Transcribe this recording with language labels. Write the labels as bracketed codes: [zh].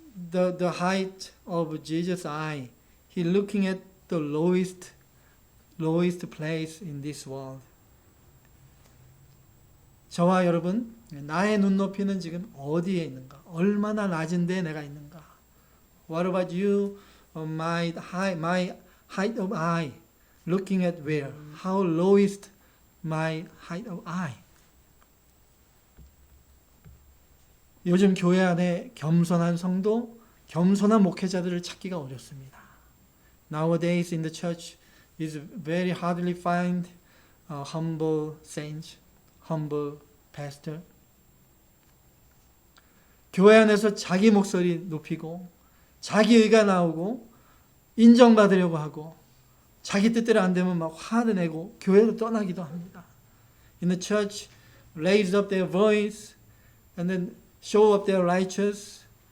[en] The height of Jesus' eye, he looking at the lowest place in this world. [ko] 저와 여러분, 나의 눈높이는 지금 어디에 있는가? 얼마나 낮은 데 내가 있는가? [en] What about you? My height of eye, looking at where? How lowest my height of eye? [ko] 요즘 교회 안에 겸손한 성도, 겸손한 목회자들을 찾기가 어렵습니다. [en] Nowadays in the church is very hardly find humble saints, humble pastor. [ko] 교회 안에서 자기 목소리 높이고 자기 의가 나오고 인정받으려고 하고 자기 뜻대로 안 되면 막 화를 내고 교회로 떠나기도 합니다. [en] In the church, raise up their voice and then show up their righteous.